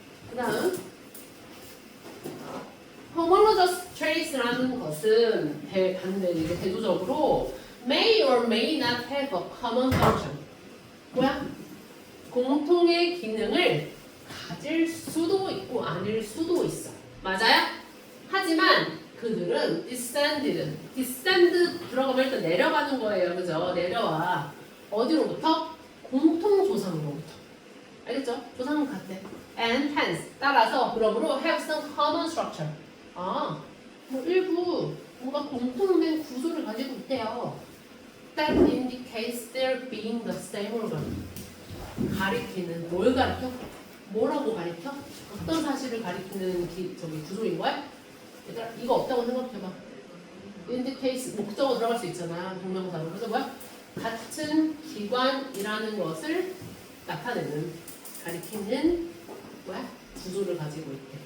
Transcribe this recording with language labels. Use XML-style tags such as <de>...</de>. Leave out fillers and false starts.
<ko>그 다음</ko> <en>homologous traits라는 것은</en> <ko>반대 이게 대조적으로</ko> <en>may or may not have a common function.</en> <ko>뭐야? 공통의 기능을 가질 수도 있고 아닐 수도 있어. 맞아요? 하지만 그들은 descend 들어가면 일단 내려가는 거예요. 그죠? 내려와. 어디로부터? 공통 조상으로부터. 알겠죠? 조상은 같대.</ko> <en>And hence</en> <ko>따라서 그러므로</ko> <en>have some common structure.</en> <ko>뭐 일부 뭔가 공통된 구조를 가지고 있대요.</ko> <en>That indicates their being the same organ.</en> <ko>가리키는 뭘 가리켜? 뭐라고 가리켜? 어떤 사실을 가리키는 구조인 거야? 얘들아 이거 없다고 생각해봐. indicates 목적어 들어갈 수 있잖아. 동명사로. 그래서 뭐야? 같은 기관이라는 것을 나타내는 가리키는 뭐야? 구조를 가지고 있대.</ko>